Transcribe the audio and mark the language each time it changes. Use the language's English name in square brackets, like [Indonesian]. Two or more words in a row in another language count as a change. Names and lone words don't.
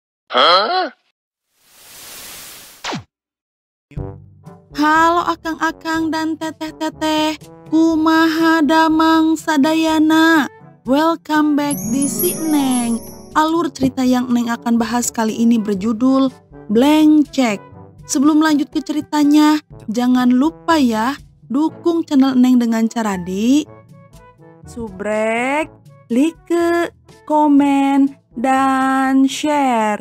[Sundanese] Halo akang-akang dan teteh-teteh, kumaha damang sadayana. [English] Welcome back di Si Neng. [Indonesian] Alur cerita yang Neng akan bahas kali ini berjudul Blank Check. Sebelum lanjut ke ceritanya, jangan lupa ya, dukung channel Neng dengan cara di subrek, like, komen, dan share.